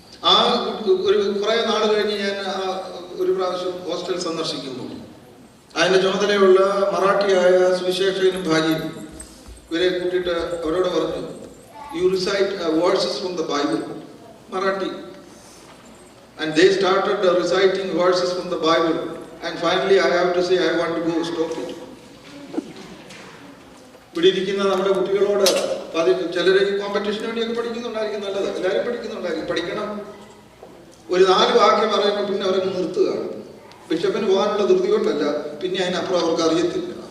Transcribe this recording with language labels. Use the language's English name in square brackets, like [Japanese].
[Malayalam] ആ കുറെ നാൾ കഴിഞ്ഞ് ഞാൻ ഒരു പ്രാവശ്യം ഹോസ്റ്റൽ സന്ദർശിക്കുമ്പോൾ അതിന്റെ ചുമതലയുള്ള മറാഠിയായ സുവിശേഷകനും ഭാര്യയും ഇവരെ കൂട്ടിയിട്ട് അവരോട് പറഞ്ഞു, [English] you recite verses from the Bible, [Malayalam] Marathi. [English] And they started reciting verses from the Bible, and finally I have to say I want to go stop it. [Malayalam] ഇവിടെ ഇരിക്കുന്ന നമ്മുടെ കുട്ടികളോട് ചിലരെ കോമ്പറ്റീഷന് വേണ്ടിയൊക്കെ പഠിക്കുന്നുണ്ടായിരിക്കും, നല്ലത്, എല്ലാവരും പഠിക്കുന്നുണ്ടായിരിക്കും, പഠിക്കണം. ഒരു 4 വാക്യം പറയുമ്പോൾ പിന്നെ അവരങ്ങ് നിർത്തുകയാണ്. ബിഷപ്പിന് പോകാനുള്ള ധൃതി കൊണ്ടല്ല, പിന്നെ അതിനപ്പുറം അവർക്ക് അറിയത്തില്ല.